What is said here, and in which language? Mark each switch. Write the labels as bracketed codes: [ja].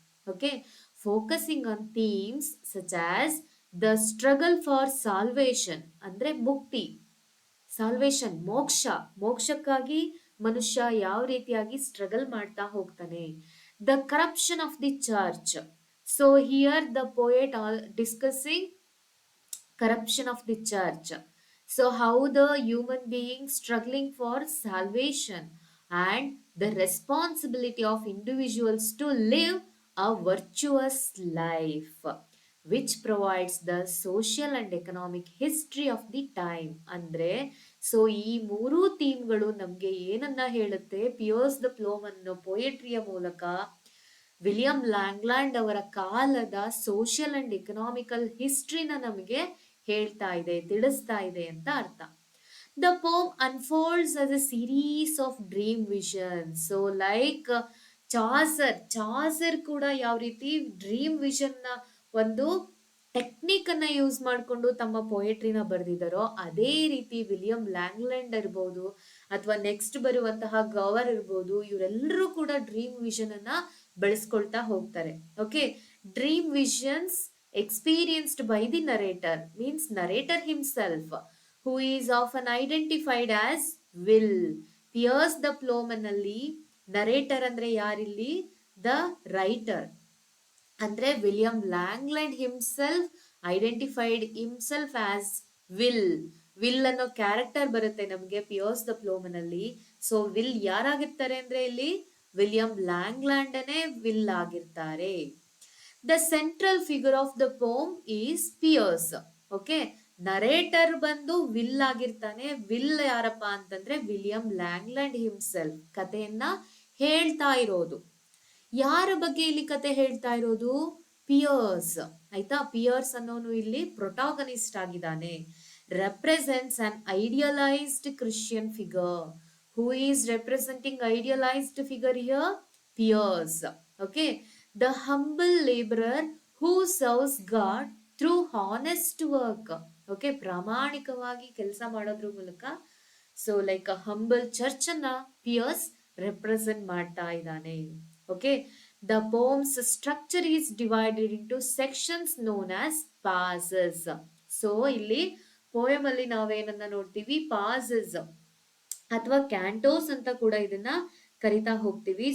[en] okay, focusing on themes such as the struggle for salvation [kn] ಅಂದ್ರೆ ಮುಕ್ತಿ, [en] salvation [kn] ಮೋಕ್ಷಕ್ಕಾಗಿ ಮನುಷ್ಯ ಯಾವ ರೀತಿಯಾಗಿ ಸ್ಟ್ರಗಲ್ ಮಾಡ್ತಾ ಹೋಗ್ತಾನೆ. [en] The corruption of the church. So here the poet all discussing corruption of the church. So how the human being struggling for salvation and the responsibility of individuals to live a virtuous life, which provides the social and economic history of the time. [kn] ಅಂದ್ರೆ so ಈ ಮೂರೂ ಥೀಮ್ಗಳು ನಮ್ಗೆ ಏನನ್ನ ಹೇಳುತ್ತೆ, pears the ಪ್ಲೋಮನ್ ಪೋಯೆಟ್ರಿಯ ಮೂಲಕ William ಲ್ಯಾಂಗ್ಲ್ಯಾಂಡ್ ಅವರ ಕಾಲದ social and economical ಹಿಸ್ಟ್ರಿನ ನಮಗೆ ಹೇಳ್ತಾ ಇದೆ, ತಿಳಿಸ್ತಾ ಇದೆ ಅಂತ ಅರ್ಥ. [en] The poem unfolds as a series of dream visions. [kn] So like Chaucer ಕೂಡ ಯಾವ ರೀತಿ ಡ್ರೀಮ್ ವಿಷನ್ ನ ಒಂದು ಟೆಕ್ನಿಕ್ ಅನ್ನ ಯೂಸ್ ಮಾಡಿಕೊಂಡು ತಮ್ಮ ಪೊಯೆಟ್ರಿನ ಬರೆದಿದ್ದಾರೋ, ಅದೇ ರೀತಿ ವಿಲಿಯಂ ಲ್ಯಾಂಗ್ಲೆಂಡ್ ಇರ್ಬೋದು ಅಥವಾ ನೆಕ್ಸ್ಟ್ ಬರುವಂತಹ ಗವರ್ ಇರ್ಬೋದು, ಇವರೆಲ್ಲರೂ ಕೂಡ ಡ್ರೀಮ್ ವಿಷನ್ ಅನ್ನ ಬೆಳೆಸ್ಕೊಳ್ತಾ ಹೋಗ್ತಾರೆ. [en] Okay, dream visions experienced by the narrator means narrator himself, who is often identified as will. [kn] Piers the Plowman ಅಲ್ಲಿ ನರೇಟರ್ ಅಂದ್ರೆ ಯಾರಿಲ್ಲಿ, ದ ರೈಟರ್ ಅಂದ್ರೆ William ಲ್ಯಾಂಗ್ಲೆಂಡ್ [en] himself identified himself as Will [kn] ಅನ್ನೋ ಕ್ಯಾರೆಕ್ಟರ್ ಬರುತ್ತೆ ನಮ್ಗೆ pears the ಪ್ಲೋಮನ್ ಅಲ್ಲಿ. So will ಯಾರಾಗಿರ್ತಾರೆ ಅಂದ್ರೆ ಇಲ್ಲಿ William ಲ್ಯಾಂಗ್ಲ್ಯಾಂಡನೇ will ಆಗಿರ್ತಾರೆ. [en] The central figure of the poem is Piers. [kn] Okay, narrator ಬಂದು ವಿಲ್ ಆಗಿರ್ತಾನೆ. ವಿಲ್ ಯಾರಪ್ಪ ಅಂತಂದ್ರೆ ವಿಲಿಯಂ ಲ್ಯಾಂಗ್ಲ್ಯಾಂಡ್ ಹಿಮ್ಸೆಲ್ಫ್ ಕಥೆಯನ್ನ ಹೇಳ್ತಾ ಇರೋದು. ಯಾರ ಬಗ್ಗೆ ಇಲ್ಲಿ ಕತೆ ಹೇಳ್ತಾ ಇರೋದು, ಪಿಯರ್ಸ್. ಆಯ್ತಾ, ಪಿಯರ್ಸ್ ಅನ್ನೋನು ಇಲ್ಲಿ ಪ್ರೊಟಾಗನಿಸ್ಟ್ ಆಗಿದ್ದಾನೆ. [en] Represents an idealised Christian figure. Who is representing idealised figure here, Piers. Okay, the humble laborer who serves God through honest work. [kn] Okay, ಪ್ರಾಮಾಣಿಕವಾಗಿ ಕೆಲಸ ಮಾಡೋದ್ರ ಮೂಲಕ. So like a humble church ಅನ್ನ ಪಿಯರ್ಸ್ ರೆಪ್ರೆಸೆಂಟ್ ಮಾಡ್ತಾ ಇದ್ದಾನೆ. [en] Okay, the poem's structure is divided into sections known as passus. [kn] So ಇಲ್ಲಿ poem ಅಲ್ಲಿ ನಾವೇನನ್ನ ನೋಡ್ತೀವಿ, ಪಾಸಸ್ ಅಥವಾ ಕ್ಯಾಂಟೋಸ್ ಅಂತ ಕೂಡ ಇದನ್ನ ಕರಿತಾ ಹೋಗ್ತೀವಿ.